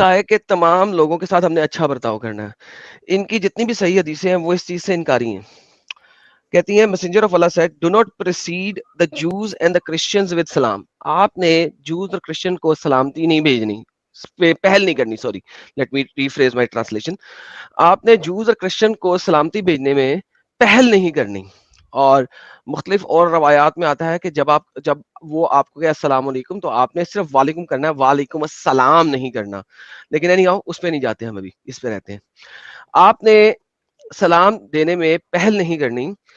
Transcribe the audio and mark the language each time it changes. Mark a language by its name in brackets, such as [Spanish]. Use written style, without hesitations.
[Urdu] کہا ہے کہ تمام لوگوں کے ساتھ ہم نے اچھا برتاؤ کرنا ہے. ان کی جتنی بھی صحیح حدیثیں ہیں وہ اس چیز سے انکاری ہیں. کہتی ہیں [English] Messenger of Allah said do not precede the Jews and the Christians with سلام. [Urdu] آپ نے جوز اور کرسچن کو سلامتی نہیں بھیجنی, پہل نہیں کرنی. [English] Sorry, let me rephrase my translation. [Urdu] آپ نے جوز اور کرسچن کو سلامتی بھیجنے میں پہل نہیں کرنی. اور مختلف اور روایات میں آتا ہے کہ جب وہ آپ کو کہ السلام علیکم تو آپ نے صرف وعلیکم کرنا ہے, وعلیکم السلام نہیں کرنا. لیکن نہیں آؤ اس پہ نہیں جاتے, ہم ابھی اس پہ رہتے ہیں. آپ نے سلام دینے میں پہل نہیں کرنی.